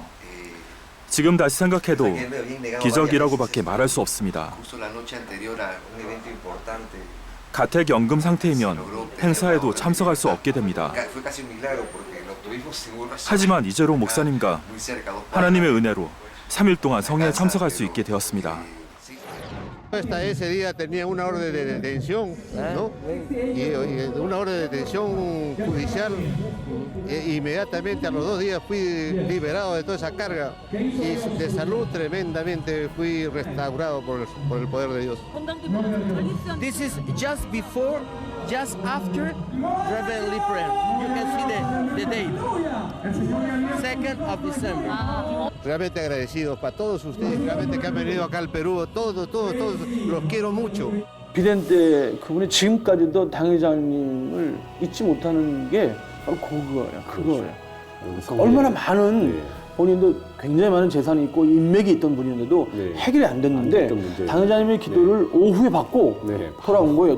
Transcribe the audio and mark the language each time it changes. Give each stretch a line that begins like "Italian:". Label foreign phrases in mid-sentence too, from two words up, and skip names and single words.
Korean: 지금 다시 생각해도 기적이라고밖에 말할 수 없습니다. 가택연금 상태이면 행사에도 참석할 수 없게 됩니다. 하지만 이재로 목사님과 하나님의 은혜로 3일 동안 성회에 참석할 수 있게 되었습니다.
Spanish: Hasta ese día tenía una orden de detención, ¿no? Y una orden de detención judicial. Inmediatamente a los 2 días fui liberado de toda esa carga y de salud tremendamente fui restaurado por el poder de Dios.
English: This is just before, just after Reverend Prayer. You can see the date, 2nd of December.
Spanish: Realmente agradecidos para todos ustedes, realmente que han venido acá al Perú, todos, los quiero mucho.
Korean: 비대면 때 그분이 지금까지도 당회장님을 잊지 못하는 게 바로 그거예요. 그러니까 얼마나 많은 본인도 굉장히 많은 재산이 있고 인맥이 있던 분이었는데도 해결이 안 됐는데 당회장님의 기도를 오후에 받고 돌아온 거예요.